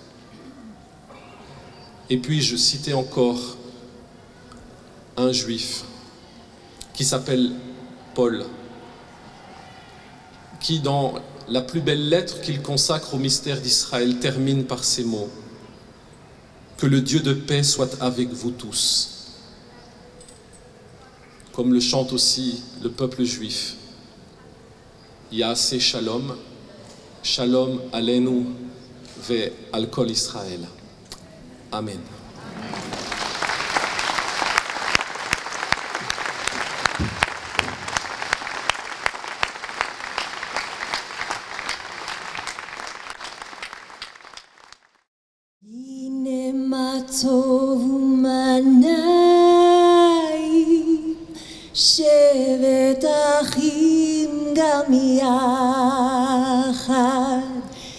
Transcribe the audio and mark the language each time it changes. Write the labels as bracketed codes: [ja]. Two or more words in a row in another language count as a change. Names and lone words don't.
[fr] Et puis je citais encore un juif qui s'appelle Paul, qui dans la plus belle lettre qu'il consacre au mystère d'Israël termine par ces mots: que le Dieu de paix soit avec vous tous. Comme le chante aussi le peuple juif. [he] יעשה שלום, שלום עלינו ועל כל ישראל. Amen. הנה מה טוב ומה נעים, שבת אחים גם יחד.